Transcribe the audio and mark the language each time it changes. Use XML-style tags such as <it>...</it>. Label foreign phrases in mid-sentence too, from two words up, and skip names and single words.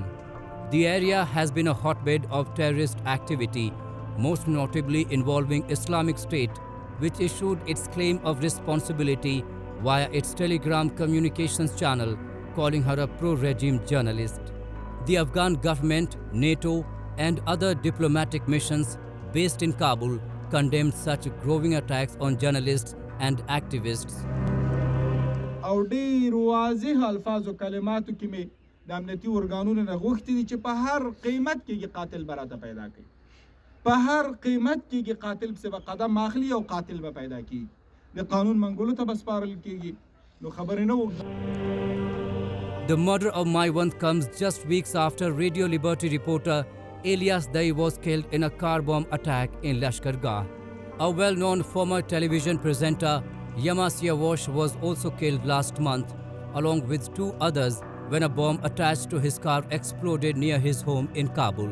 <en>The area has been a hotbed of terrorist activity, most notably involving Islamic State, which issued its claim of responsibility via its Telegram communications channel, calling her a pro-regime journalist. The Afghan government, NATO, and other diplomatic missions based in Kabul condemned such growing attacks on journalists and activists.</en> <ps>او ډیر واضح الفاظ او کلماتو کې می د امنیتي ارګانونو نه غوښتي دي چې په هر قیمت کې قاتل براته پیدا کړي، په هر قیمت کې قاتل په سبب قدم اخلي او قاتل به پیدا کړي، د قانون منګولو ته بسپارل کېږي، نو خبرې نه وکړي.</ps> <en>The murder of Maiwand comes just weeks after Radio Liberty reporter Elias Dai was killed in a car bomb attack in Lashkargah. A well-known former television presenter Yamasia Walsh was also killed last month, along with 2 others, when a bomb attached to his car exploded near his home in Kabul.</en>